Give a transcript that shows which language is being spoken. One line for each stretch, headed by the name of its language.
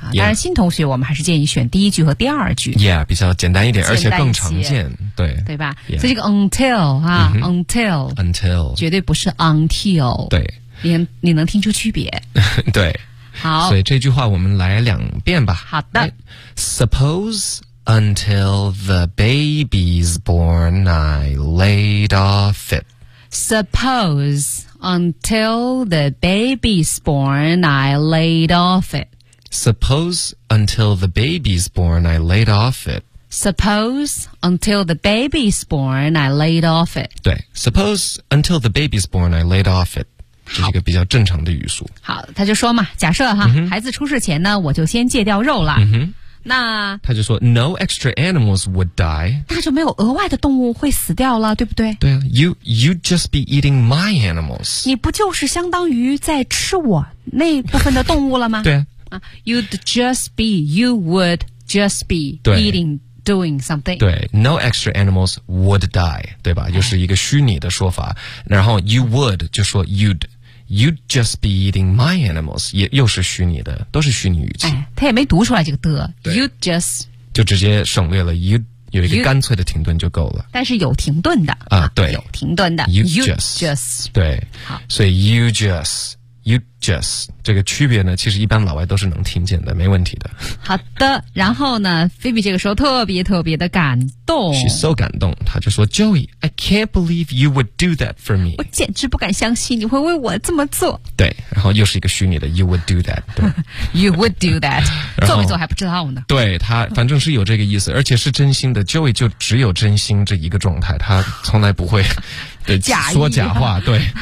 Chinese: 当然新同学我们还是建议选第一句和第二句 yeah， 比较简单一点，而且更常见，对对吧、yeah. 所以这个 until、啊 mm-hmm. until
English: until
Chinese: 绝对不是 until，对，你能听出区别对，好，所以这句话我们来两遍吧，好的、
English: right. suppose until the baby's born I laid off it， suppose until the baby's born I laid off it， suppose until the baby's born I laid off it， suppose until the baby's born I laid off it，对， suppose until the baby's born I laid off it，
Chinese: 这是一个比较正常的语速。好， 他就说嘛，假设哈、嗯、孩子出世前呢我就先戒掉肉了、嗯、那他就说
English: no extra animals would die，
Chinese: 那就没有额外的动物会死掉了，对不对？对啊，
English: you'd just be eating my animals，
Chinese: 你不就是相当于在吃我那部分的动物了吗对
English: 啊， you'd just be， you would just be eating doing something.
Chinese: 对 ，
English: no extra animals would die，
Chinese: 对吧？又是一个虚拟的说法。然后 you would 就说 you'd。
English: You'd just be eating my animals，
Chinese: 也又是虚拟的，都是虚拟语气。哎，他也没读出来这个的。
English: You'd just
Chinese: 就直接省略了 you 有一个干脆的停顿就够了。但是有停顿的啊，对，有停顿的。
English: You'd just 对，
Chinese: 好，所以 you just 这个区别呢，其实一般老外都是能听见的，没问题的。好的，然后呢 ，Phoebe 这个时候特别特别的感动
English: ，She's so 感动，
Chinese: 她就说
English: ，Joey， I can't believe you would do that for me，
Chinese: 我简直不敢相信你会为我这么做。对，然后又是一个虚拟的 ，
English: You would do that，
Chinese: 对，You would do that， 做没做还不知道呢。对他，反正是有这个意思，而且是真心的。 Joey 就只有真心这一个状态，他从来不会假说假话，对。